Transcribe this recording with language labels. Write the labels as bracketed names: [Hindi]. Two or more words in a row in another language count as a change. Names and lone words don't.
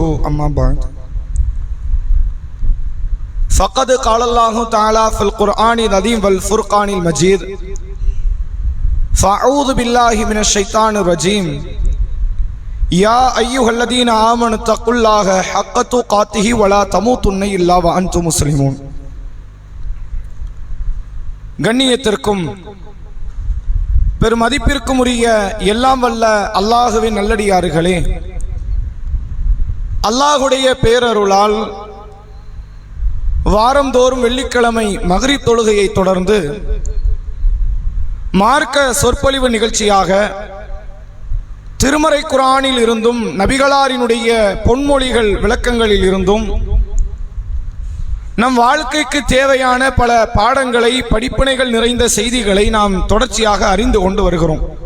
[Arabic] اما بعد فقد قال الله تعالى في القرآن العظيم والفرقان المجيد: فاعوذ بالله من الشيطان الرجيم. يا ايها الذين آمنوا اتقوا الله حق تقاته ولا تموتن الا وانتم مسلمون. [Tamil] கண்ணியத்திற்கும் பெருமதிப்பிற்கும் உரிய எல்லாம் வல்ல அல்லாஹுவின் நல்லடியார்களே, அல்லாஹுடைய பேரருளால் வாரந்தோறும் வெள்ளிக்கிழமை மக்ரிப் தொழுகையை தொடர்ந்து மார்க்க சொற்பொழிவு நிகழ்ச்சியாக திருமறை குர்ஆனில் இருந்தும் நபிகளாரினுடைய பொன்மொழிகள் விளக்கங்களில் இருந்தும் நம் வாழ்க்கைக்கு தேவையான பல பாடங்களை, படிப்பினைகள் நிறைந்த செய்திகளை நாம் தொடர்ச்சியாக அறிந்து கொண்டு வருகிறோம்.